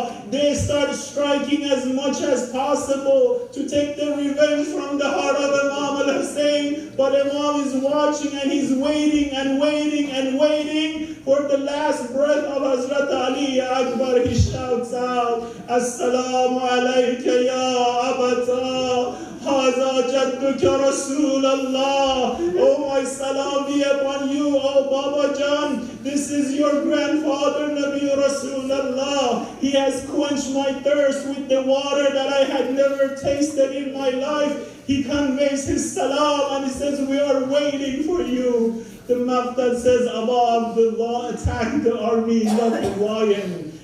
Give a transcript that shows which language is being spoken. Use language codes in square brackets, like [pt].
[en] They start striking as much as possible to take the revenge from the heart of Imam al-Hussain. But Imam is watching and he's waiting and waiting and waiting for the last breath of Hazrat Ali Akbar. He shouts out, Assalamu alaikum [ar] يا أبتا هذا جدك رسول الله. [en] Oh, my salam be upon you, oh Baba Jan. This is your grandfather, Nabi Rasulullah. He has quenched my thirst with the water that I had never tasted in my life. He conveys his salam and he says, we are waiting for you. The Maqdad says, Abba Abdullah attacked the army like a lion.